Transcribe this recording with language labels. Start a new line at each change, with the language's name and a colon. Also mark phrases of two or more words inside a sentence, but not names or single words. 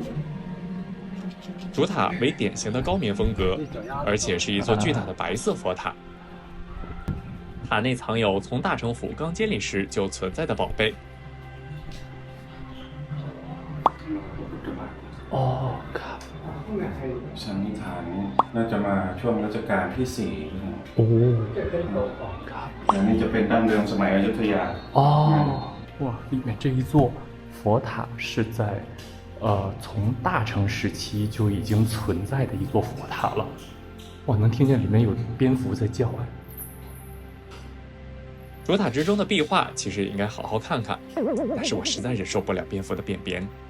Chinese: 主塔为典型的高棉风格，而且是一座巨大的白色佛塔。塔内藏有从大成府刚建立时就存在的宝贝。哦，
Thai: ครับ สันนิษฐานน่าจะมาช่วงรัชกาลที่4 哦，ครับ อันนี้จะเป็นดั้งเดิมสมัยอยุธยา
Chinese: 哦，哇，里面这一座佛塔是在从大成时期就已经存在的一座佛塔了。哇，能听见里面有蝙蝠在叫哎。主塔之中的壁画其实也应该好好看看，但是我实在忍受不了蝙蝠的便便。